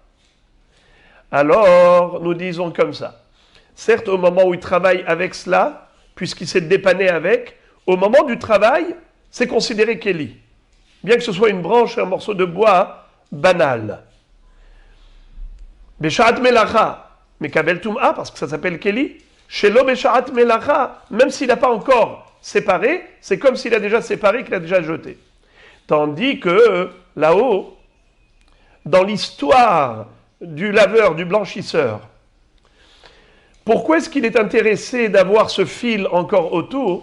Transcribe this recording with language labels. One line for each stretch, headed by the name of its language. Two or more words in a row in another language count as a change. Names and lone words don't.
French: Alors, nous disons comme ça. Certes, au moment où il travaille avec cela, puisqu'il s'est dépanné avec, au moment du travail, c'est considéré kéli. Bien que ce soit une branche et un morceau de bois banal.
Hebrew: בשעת מלאכה מקבל טומאה,
French: parce que ça s'appelle kéli.
Hebrew: שלא בשעת מלאכה,
French: même s'il n'a pas encore séparé, c'est comme s'il a déjà séparé, qu'il a déjà jeté. Tandis que là-haut, dans l'histoire du laveur, du blanchisseur, pourquoi est-ce qu'il est intéressé d'avoir ce fil encore autour?